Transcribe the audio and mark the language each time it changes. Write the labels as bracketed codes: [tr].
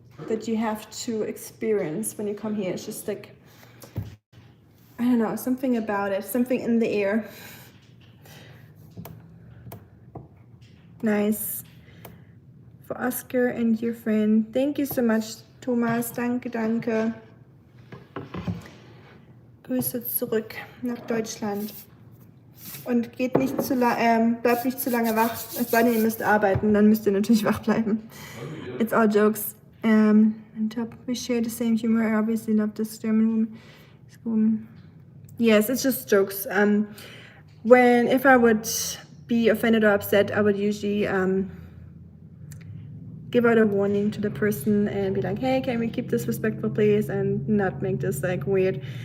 [en] that you have to experience when you come here. It's just like, I don't know, something about it, something in the air. Nice. For Oscar and your friend. Thank you so much, Thomas. [de] Danke, danke. Grüße zurück nach Deutschland. Und geht nicht zu bleibt nicht zu lange wach. Es sei denn, ihr müsst arbeiten, dann müsst ihr natürlich wach bleiben. [en] It's all jokes. On top, we share the same humor. I obviously love this German woman. Yes, it's just jokes. If I would be offended or upset, I would usually give out a warning to the person and be like, hey, can we keep this respectful, please, and not make this like weird.